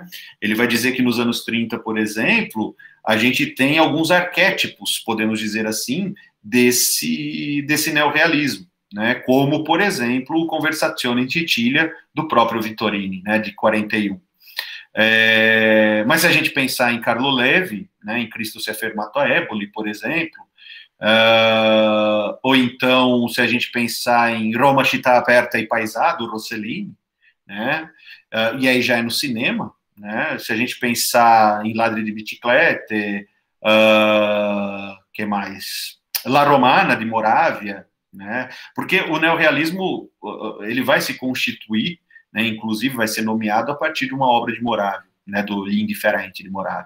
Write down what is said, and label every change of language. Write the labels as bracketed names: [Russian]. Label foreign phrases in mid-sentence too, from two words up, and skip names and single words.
[Portuguese] Ele vai dizer que nos anos 30, por exemplo, a gente tem alguns arquétipos, podemos dizer assim, desse neorrealismo, né? Como, por exemplo, o Conversazione in Sicilia, do próprio Vittorini, né, de 41. Mas se a gente pensar em Carlo Levi, né, em Cristo si è fermato a Eboli, por exemplo, ou então se a gente pensar em Roma città aperta e paesà, do Rossellini, né, e aí já é no cinema, né, se a gente pensar em Ladri di Biciclette, que mais? La Romana, de Moravia, né, porque o neorrealismo ele vai se constituir, né, inclusive vai ser nomeado a partir de uma obra de Moravia, né, do Indifferente de Moravia.